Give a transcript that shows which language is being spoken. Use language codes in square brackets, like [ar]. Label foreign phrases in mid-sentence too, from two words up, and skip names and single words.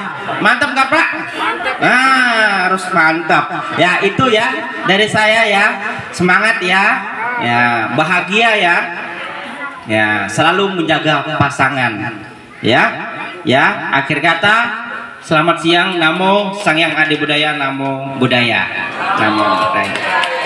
[id] Mantap nggak Pak? Harus mantap. Ya itu ya dari saya ya. Semangat ya. Ya bahagia ya. Ya selalu menjaga pasangan. Ya. Ya akhir kata, selamat siang. Namo Sang Hyang Adi Budaya. [pi] Namo Buddhaya. Namo Buddhaya.